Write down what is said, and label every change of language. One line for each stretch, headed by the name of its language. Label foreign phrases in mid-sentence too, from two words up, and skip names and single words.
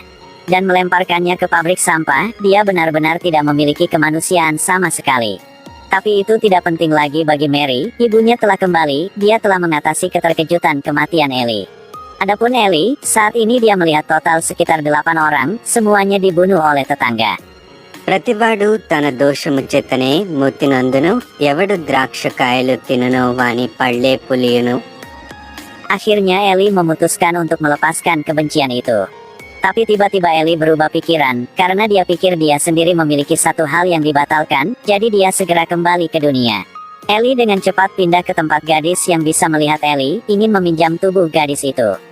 Indonesian: Dan melemparkannya ke pabrik sampah. Dia benar-benar tidak memiliki kemanusiaan sama sekali. Tapi itu tidak penting lagi bagi Mary, ibunya telah kembali, dia telah mengatasi keterkejutan kematian Ellie. Adapun Ellie, saat ini dia melihat total sekitar 8 orang, semuanya dibunuh oleh tetangga.
Telugu: ప్రతివాడు తన దోషము చేతనే మూతినందును ఎవడు ద్రాక్షకాయలు తినును వాని పళ్ళే పులియును.
Indonesian: Akhirnya Ellie memutuskan untuk melepaskan kebencian itu. Tapi tiba-tiba Ellie berubah pikiran, karena dia pikir dia sendiri memiliki satu hal yang dibatalkan, jadi dia segera kembali ke dunia. Ellie dengan cepat pindah ke tempat gadis yang bisa melihat Ellie, ingin meminjam tubuh gadis itu.